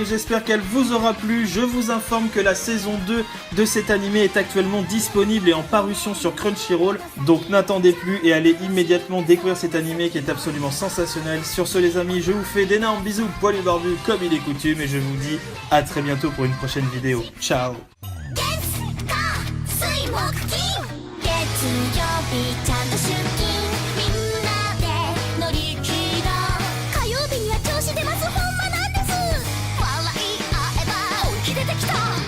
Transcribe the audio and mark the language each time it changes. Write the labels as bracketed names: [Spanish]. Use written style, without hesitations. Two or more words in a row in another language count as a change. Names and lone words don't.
[French] J'espère qu'elle vous aura plu. Je vous informe que la saison 2 de cet animé est actuellement disponible et en parution sur Crunchyroll. Donc n'attendez plus et allez immédiatement découvrir cet animé qui est absolument sensationnel. Sur ce les amis, je vous fais d'énormes bisous poilus barbus comme il est coutume et je vous dis à très bientôt pour une prochaine vidéo. Ciao. [Japanese] 月火水木金月曜日ちゃんと出勤みんなで乗り切ろう火曜日には調子出ますほんまなんです笑い合えば本気出てきた